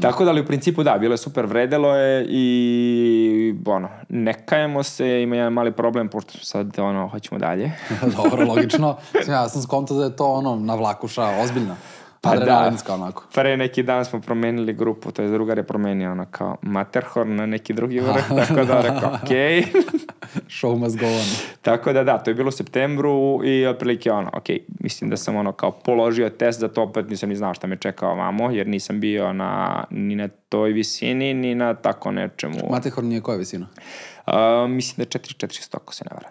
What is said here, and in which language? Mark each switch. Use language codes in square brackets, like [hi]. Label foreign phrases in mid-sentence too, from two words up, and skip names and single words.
[sr] Tako da, ali u principu da, bilo je super, vredelo je i ne kajemo se, ima jedan mali problem, pošto sad hoćemo dalje. Dobro, logično. Ja sam skontao da je to na vlakuša, ozbiljno. Adrenalinska onako. Pre neki dan smo promenili grupu, to je drugar je promenio kao Matterhorn na neki drugi vrh, tako da rekao, okej. [en] Show must go on. [sr] Tako da, to je bilo u septembru i otprilike mislim da sam kao položio test za to, opet nisam ni znao šta me čekao ovamo, jer nisam bio ni na toj visini, ni na tako nečemu. Matterhorn nije koja visina? Mislim da je 400 ako se ne varam.